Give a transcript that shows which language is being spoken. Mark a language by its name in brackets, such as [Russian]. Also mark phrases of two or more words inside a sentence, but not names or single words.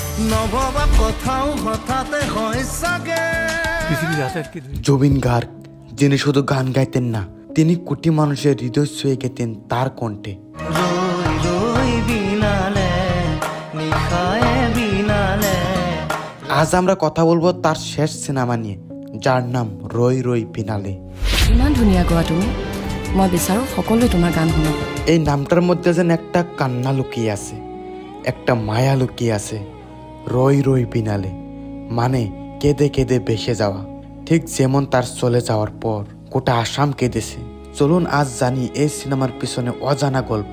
[Assamese] নভবা কথাও হঠাতে হয় সাগে। [Bangla] জুবিন গার্গ যিনি শুধু গান গাইতেন না, তিনি কোটি মানুষের হৃদয় ছুঁয়ে গেতেন তার কণ্ঠে। আজ আমরা কথা বলবো তার শেষ সিনেমা নিয়ে, যার নাম রই রই বিনালে। [Assamese] ইমান ধুনীয়া গোৱা তুমি, মই বিচাৰো সকলোৱে তোমাৰ গান শুনক। [Bangla] এই নামটার মধ্যে যেন একটা কান্না লুকিয়ে আছে, একটা মায়া লুকিয়ে আছে। রই রই বিনালে মানে কেঁদে কেঁদে ভেসে যাওয়া, ঠিক যেমন তার চলে যাওয়ার পর গোটা আসাম কেঁদেছে। চলুন আজ জানি এই সিনেমার পিছনে অজানা গল্প।